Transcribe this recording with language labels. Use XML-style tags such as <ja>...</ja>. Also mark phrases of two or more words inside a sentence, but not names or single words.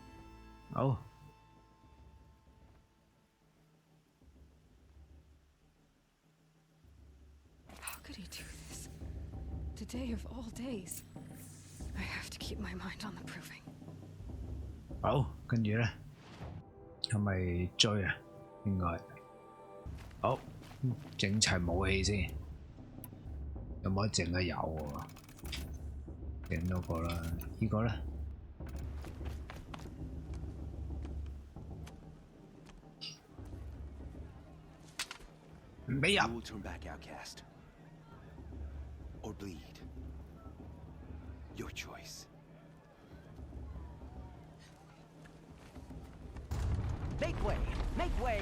<yue>好。</yue> <en>could he do this? Today of all days. I have to keep my mind on the proving.</en> <yue>好，跟住咧係咪追啊？應該好，整齊武器先。有冇得整啊？有喎，整多個啦。呢個咧？ You</yue> <en>will turn back, outcast. Or bleed. Your choice. Make way! Make way!</en>